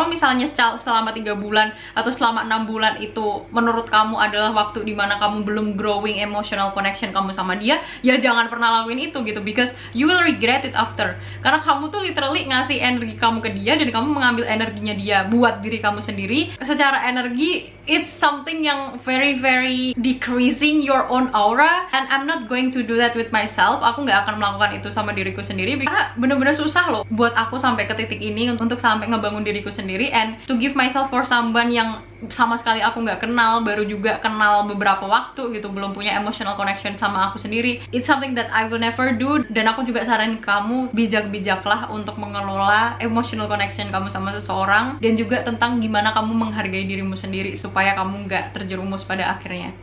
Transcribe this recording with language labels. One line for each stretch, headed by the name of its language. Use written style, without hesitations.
Indonesian: Kalau misalnya selama 3 bulan atau selama 6 bulan itu menurut kamu adalah waktu dimana kamu belum growing emotional connection kamu sama dia, ya jangan pernah lakuin itu gitu,
English: because you will regret it after.
Indonesian: Karena kamu tuh literally ngasih energi kamu ke dia dan kamu mengambil energinya dia buat diri kamu sendiri. Secara energi,
English: it's something yang very decreasing your own aura, and I'm not going to do that with myself.
Indonesian: Aku nggak akan melakukan itu sama diriku sendiri karena bener-bener susah loh buat aku sampai ke titik ini untuk sampai ngebangun diriku sendiri,
English: and to give myself for someone
Indonesian: yang sama sekali aku nggak kenal, baru juga kenal beberapa waktu gitu, belum punya emotional connection sama aku sendiri.
English: It's something that I will never do,
Indonesian: dan aku juga saranin kamu bijak-bijaklah untuk mengelola emotional connection kamu sama seseorang, dan juga tentang gimana kamu menghargai dirimu sendiri supaya kamu nggak terjerumus pada akhirnya.